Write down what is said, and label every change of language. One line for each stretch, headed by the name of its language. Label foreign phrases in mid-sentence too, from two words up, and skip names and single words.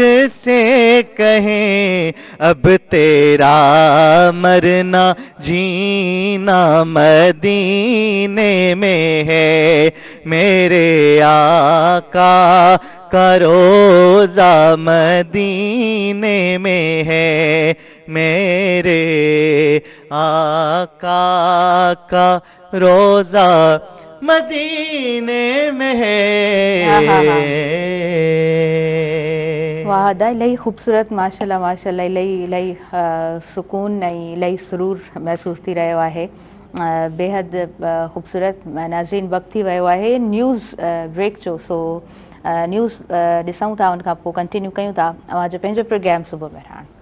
Urdu: سے کہیں، اب تیرا مرنا جینا مدینے میں ہے، میرے آقا کا روضہ مدینے میں ہے، میرے آقا کا روضہ مدینے میں ہے۔
Sindhi: واہ دا الہی خوبصورت
Arabic: ماشاءاللہ ماشاءاللہ
Sindhi: الہی سکون ऐं الہی سرور महसूस थी रहियो आहे بے حد خوبصورت ناظرین وقت थी वियो आहे
English: news break
Sindhi: जो सो न्यूज़ ॾिसूं था उन खां पोइ कंटिन्यू कयूं था अवांजो पंहिंजो प्रोग्राम सुबुह बहिराण